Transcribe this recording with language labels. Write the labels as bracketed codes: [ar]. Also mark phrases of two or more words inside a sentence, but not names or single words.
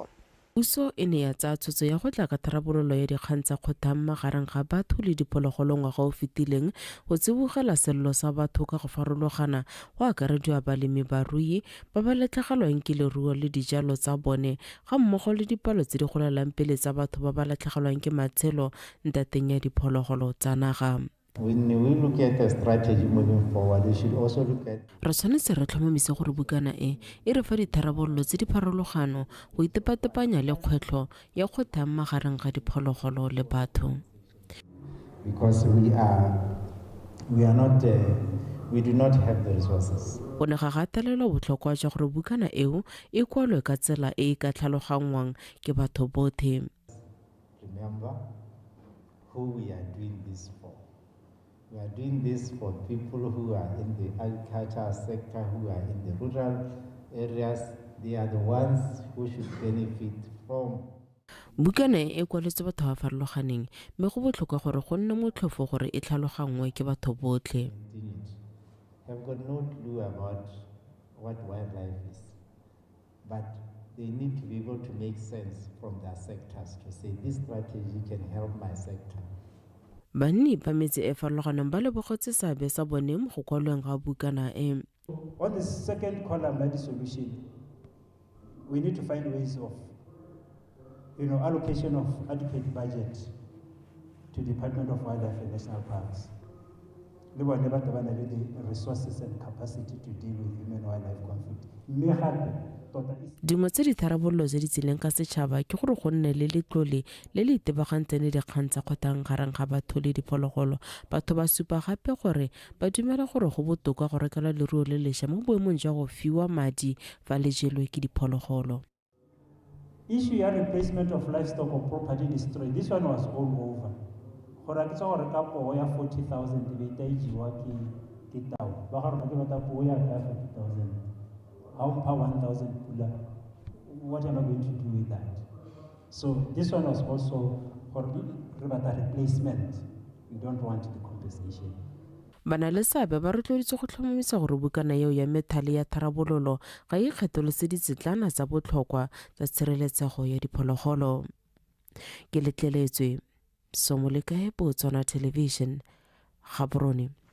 [tn] Puso e ne ya tsaya tshotso ya go tla ka tharabololo ya dikgang tsa kgothang magareng ga batho le diphologolo ngwaga o fetileng go tsibogela sello sa batho ka go farologana go akarediwa balemi barui ba ba latlhegelwang ke leruo le dijalo tsa bone ga mmogo le dipalo tse di golelang pele tsa batho ba ba latlhegelwang ke matshelo ntateng ya diphologolo tsa naga. [en] When we look at a strategy moving forward, we should also look at... [tn] Re tshwanetse re tlhomamise gore bukana e re fa ditharabololo tse di pharologano go itepatepanya le kgwetlho ya kgothang magareng ga diphologolo le batho. [en] Because we do not have the resources. [tn] Go ne ga gatelelwa botlhokwa jwa gore bukana eo e kwalwe ka tsela e ka tlhalogangwang ke batho botlhe. [en] Remember who we are doing this for. We are doing this for people who are in the agriculture sector, who are in the rural areas. They are the ones who should benefit from. [tn] Bukana e kwaletse batho ba farologaneng mme go botlhokwa gore go nne motlhofo gore e tlhalogangwe ke batho botlhe. [en] Have got no clue about what wildlife is, but they need to be able to make sense from their sectors to say this strategy can help my sector. [tn] Banni ba metse e farologaneng ba lebogetse seabe sa bone mo go kwalweng ga bukana e. [en] On the second column, that is solution, we need to find ways of, allocation of adequate budget to Department of Wildlife and National Parks. [tn] le bone ba tobana le [en] the resources and capacity to deal with human-wildlife conflict. [tn] Mme gape tota dingwe tse di tharabololo tse di tsileng ka setšhaba ke gore go nne le letlole le le itebagantseng le dikgang tsa kgotang gareng ga batho le diphologolo. Batho ba supa gape gore ba dumela gore go botoka go rekela leruo le lešwa mo boemong jwa go fiwa madi fa le jelwe ke diphologolo. [en] issue ya replacement of livestock or property destroyed, this one was all over. [tn] Gore ke tsa gore ka poo ya 40,000 be ta ijiwa ke tao ba gore ke batla poo ya ka 40,000. [en] How pa 1,000 pula, what am I going to do with that? So this one was also for replacement. We don't want the compensation. [tn] Bana le seabe ba rotloeditse go tlhomamisa gore bukana eo ya methale ya tharabololo ga e kgetholose ditsetlana tsa botlhokwa tsa tshireletsego ya diphologolo. Ke letleletswe Somolekae Botswana Television, Gaborone.